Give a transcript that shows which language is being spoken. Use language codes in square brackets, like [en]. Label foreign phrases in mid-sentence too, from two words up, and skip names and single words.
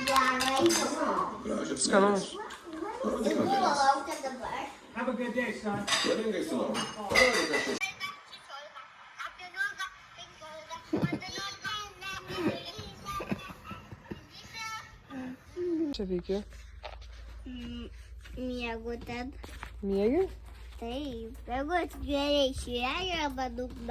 [lt] Skanaus. [en] Have a good day, son. [lt] Čia veikia. Miegu ten. Miegi? Taip, miegu atsigėrė iš vėjo arba dugno.